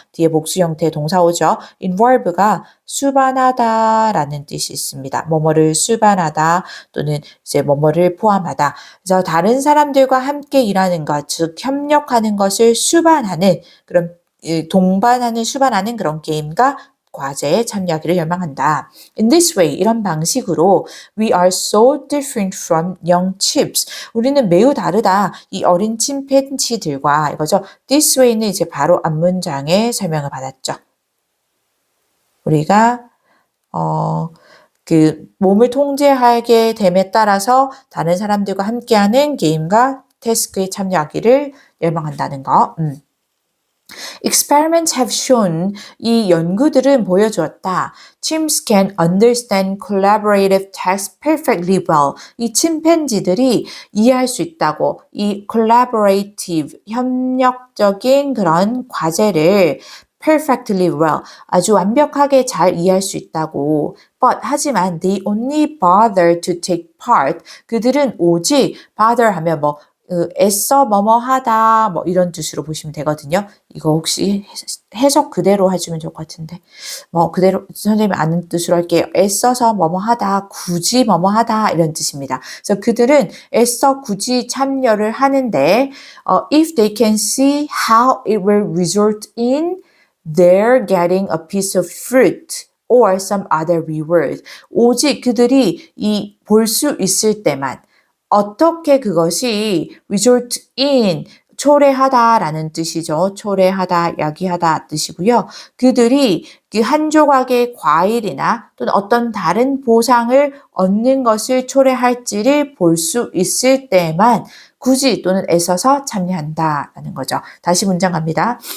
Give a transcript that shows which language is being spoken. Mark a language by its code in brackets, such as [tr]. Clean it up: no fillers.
[ko] 뒤에 복수 형태의 동사 오죠. involve가 수반하다라는 뜻이 있습니다. 뭐뭐를 수반하다 또는 이제 뭐뭐를 포함하다. 그래서 다른 사람들과 함께 일하는 것, 즉 협력하는 것을 수반하는 그런 동반하는 수반하는 그런 게임과 과제에 참여하기를 열망한다. [en] In this way, [ko] 이런 방식으로 [en] we are so different from young chimps. [ko] 우리는 매우 다르다. 이 어린 침팬지들과 이거죠. [en] This way [ko] 는 이제 바로 앞문장에 설명을 받았죠. 우리가 그 몸을 통제하게 됨에 따라서 다른 사람들과 함께하는 게임과 태스크에 참여하기를 열망한다는 거. [en] Experiments have shown [ko] 이 연구들은 보여주었다. [en] Chimps can understand collaborative tasks perfectly well. [ko] 이 침팬지들이 이해할 수 있다고 이 collaborative 협력적인 그런 과제를 [en] perfectly well [ko] 아주 완벽하게 잘 이해할 수 있다고. [en] But [ko] 하지만 [en] they only bother to take part. [ko] 그들은 오직 bother 하면 뭐 애써 뭐뭐 하다 뭐 이런 뜻으로 보시면 되거든요. 이거 혹시 해석 그대로 해주면 좋을 것 같은데 뭐 그대로 선생님이 아는 뜻으로 할게요. 애써서 뭐뭐 하다 굳이 뭐뭐 하다 이런 뜻입니다. 그래서 그들은 애써 굳이 참여를 하는데 [en] if they can see how it will result in their getting a piece of fruit or some other reward [ko] 오직 그들이 이 볼 수 있을 때만 어떻게 그것이 result in 초래하다라는 뜻이죠. 초래하다, 야기하다 뜻이고요. 그들이 그 한 조각의 과일이나 또는 어떤 다른 보상을 얻는 것을 초래할지를 볼 수 있을 때만 굳이 또는 애써서 참여한다라는 거죠. 다시 문장 갑니다.